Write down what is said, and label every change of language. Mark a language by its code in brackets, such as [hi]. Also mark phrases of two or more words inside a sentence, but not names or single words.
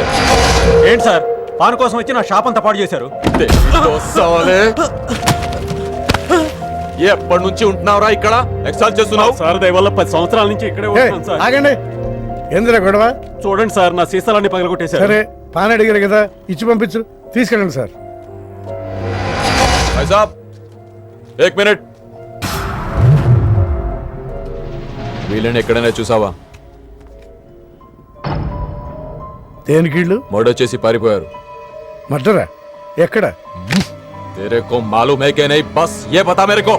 [te] ఏంటి సార్, పాన్ కోసం వచ్చి నా షాప్ అంతా పాడు చేశారు. ఎప్పటి నుంచి ఉంటున్నావురా ఇక్కడ? ఎక్సైజ్ చేస్తున్నావు? సార్ దయ వల్ల 10 సంవత్సరాల నుంచి ఇక్కడే ఉంటున్నాను సార్. ఆగండి, ఏందిరా గొడవ? చూడండి సార్, నా సీసాలన్నీ పగలగొట్టేశారు. సరే, పాన్ అడిగారు కదా, ఇచ్చి పంపించు, తీసుకెళ్ళండి సార్. [hi] भाई साहब 1 मिनट. [te] వీళ్ళని ఎక్కడైనా చూసావా? దేనికీళ్ళు? మర్డర్ చేసి పారిపోయారు. మర్డరా? ఎక్కడ? [hi] तेरे को मालूम है कि नहीं? बस ये बता मेरे को.